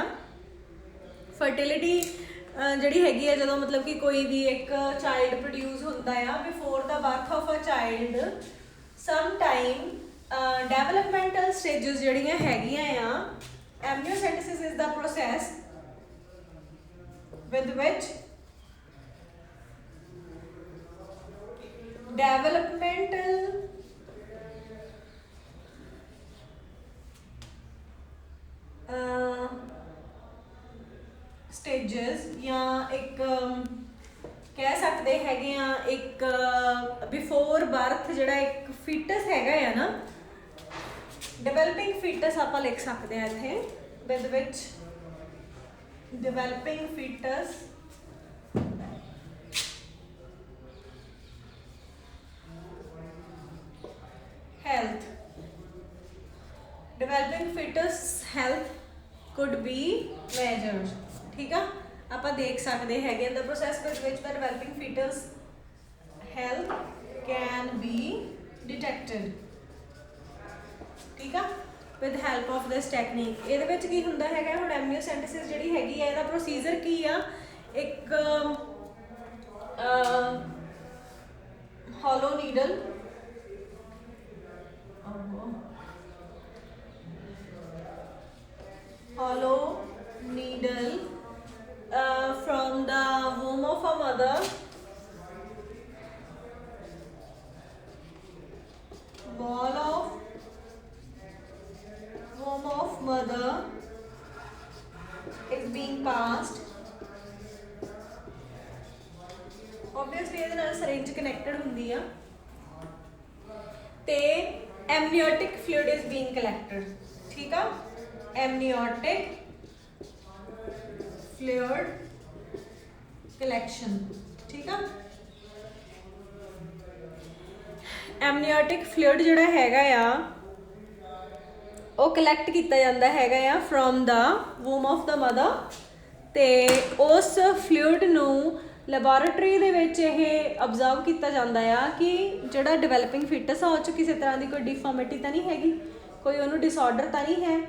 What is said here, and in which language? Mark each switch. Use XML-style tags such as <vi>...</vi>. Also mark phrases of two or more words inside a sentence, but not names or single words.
<pa>ਫਰਟੀਲਿਟੀ ਜਿਹੜੀ ਹੈਗੀ ਆ ਜਦੋਂ ਮਤਲਬ ਕਿ ਕੋਈ ਵੀ ਇੱਕ</pa> <en>child produce</en> <pa>ਹੁੰਦਾ ਆ,</pa> <en>before the birth of a child some time developmental stages</en> <pa>ਜਿਹੜੀਆਂ ਹੈਗੀਆਂ ਆ,</pa> <en>amniocentesis is the process with which developmental stages</en> <pa>ਜਾਂ ਇੱਕ ਕਹਿ ਸਕਦੇ ਹੈਗੇ ਆ ਇੱਕ</pa> <en>before birth</en> <pa>ਜਿਹੜਾ ਇੱਕ ਫੀਟਸ ਹੈਗਾ ਆ ਨਾ,</pa> <en>developing fetus</en> <pa>ਆਪਾਂ ਲਿਖ ਸਕਦੇ ਆ ਇੱਥੇ,</pa> <en>with which developing fetus health. Developing fetus health could be measured.</en> <hi>ठीक है,</hi> <pa>ਆਪਾਂ ਦੇਖ ਸਕਦੇ ਹੈਗੇ</pa> <en>the process with which the developing fetus health can be detected.</en> <hi>ठीक है,</hi> <en>with help of this technique.</en> <pa>ਇਹਦੇ ਵਿੱਚ ਕੀ ਹੁੰਦਾ ਹੈਗਾ ਹੁਣ ਐਮਨੀਓਸੈਂਟੇਸਿਸ ਜਿਹੜੀ ਹੈਗੀ ਆ ਇਹਦਾ ਪ੍ਰੋਸੀਜਰ ਕੀ ਆ?</pa> <en>ਇੱਕ hollow needle from the womb of a mother wall of womb of mother is being passed. Obviously</en> <pa>ਇਹਦੇ ਨਾਲ</pa> <en>syringe connected</en> <pa>ਹੁੰਦੀ ਆ ਤੇ</pa> <en>amniotic fluid is being collected.</en> <pa>ਠੀਕ ਆ,</pa> <en>amniotic fluid collection.</en> <pa>ਠੀਕ ਆ,</pa> <en>amniotic fluid</en> <pa>ਜਿਹੜਾ ਹੈਗਾ ਆ ਉਹ ਕਲੈਕਟ ਕੀਤਾ ਜਾਂਦਾ ਹੈਗਾ ਆ</pa> <en>from the womb of the mother,</en> <pa>ਤੇ ਉਸ ਫਲੂਇਡ ਨੂੰ ਲੈਬੋਰੇਟਰੀ ਦੇ ਵਿੱਚ ਇਹ ਅਬਜ਼ਰਵ ਕੀਤਾ ਜਾਂਦਾ ਆ ਕਿ ਜਿਹੜਾ</pa> <en>developing fetus</en> <pa>ਆ ਉਹ 'ਚ ਕਿਸੇ ਤਰ੍ਹਾਂ ਦੀ ਕੋਈ ਡਿਫਾਰਮਿਟੀ ਤਾਂ ਨਹੀਂ ਹੈਗੀ, ਕੋਈ ਉਹਨੂੰ ਡਿਸਆਰਡਰ ਤਾਂ ਨਹੀਂ ਹੈ।</pa>